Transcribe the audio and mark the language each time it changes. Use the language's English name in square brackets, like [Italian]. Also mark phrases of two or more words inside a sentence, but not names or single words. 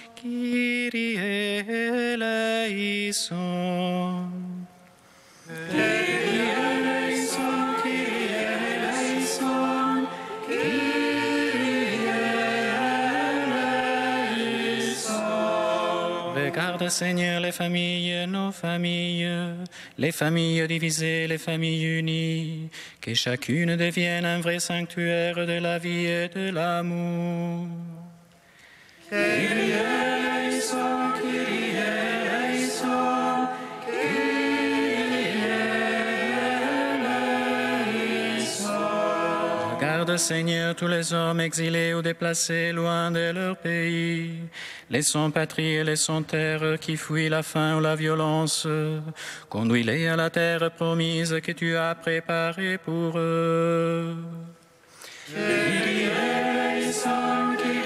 [Greek] Kyrie eleison. Kyrie eleison, Kyrie eleison, Kyrie eleison. [French] Regarde, Seigneur, les familles, nos familles, les familles divisées, les familles unies, que chacune devienne un vrai sanctuaire de la vie et de l'amour. [Greek] Kyrie eleison, Kyrie eleison, Kyrie eleison. [French] Regarde, Seigneur, tous les hommes exilés ou déplacés loin de leur pays, les sans-patrie et les sans-terre qui fuient la faim ou la violence, conduis-les à la terre promise que tu as préparée pour eux. [Greek] Kyrie eleison,